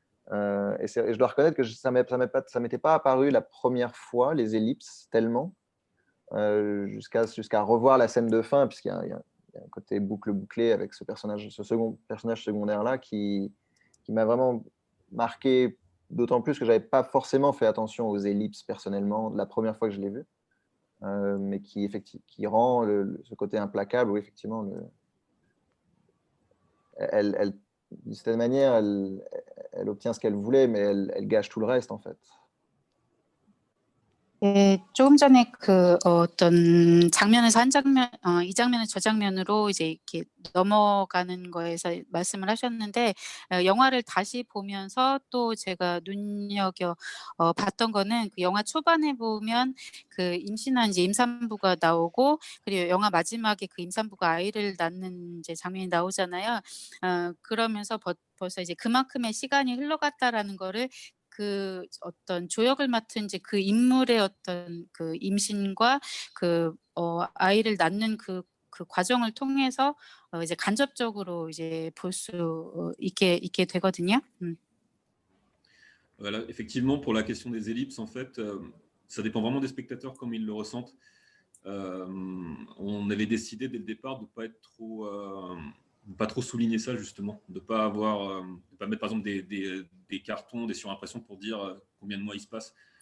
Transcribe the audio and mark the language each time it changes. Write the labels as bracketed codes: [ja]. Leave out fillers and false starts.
[fr] Et je dois reconnaître que ça ne m'était pas apparu la première fois, les ellipses, tellement, jusqu'à revoir la scène de fin, puisqu'il y a un côté bouclé avec ce second personnage secondaire-là qui m'a vraiment marqué, d'autant plus que je n'avais pas forcément fait attention aux ellipses personnellement la première fois que je l'ai vu, mais qui rend ce côté implacable où effectivement d'une certaine manière elle obtient ce qu'elle voulait, mais elle gâche tout le reste en fait. [ko] 네, 조금 전에 그 어떤 장면에서 한 장면, 이 장면에서 저 장면으로 이제 이렇게 넘어가는 거에서 말씀을 하셨는데, 영화를 다시 보면서 또 제가 눈여겨 봤던 거는 그 영화 초반에 보면 그 임신한 이제 임산부가 나오고, 그리고 영화 마지막에 그 임산부가 아이를 낳는 이제 장면이 나오잖아요. 그러면서 벌써 이제 그만큼의 시간이 흘러갔다라는 거를 그 어떤 조역을 맡은 이제 그 인물의 어떤 그 임신과 그 아이를 낳는 그 과정을 통해서 이제 간접적으로 이제 볼 수 있게 되거든요. [fr] Voilà, effectivement, pour la question des ellipses, en fait, ça dépend vraiment des spectateurs comme ils le ressentent. On avait décidé dès le départ de ne pas trop souligner ça justement, de pas mettre par exemple des cartons, des surimpressions pour dire combien de mois il se passe.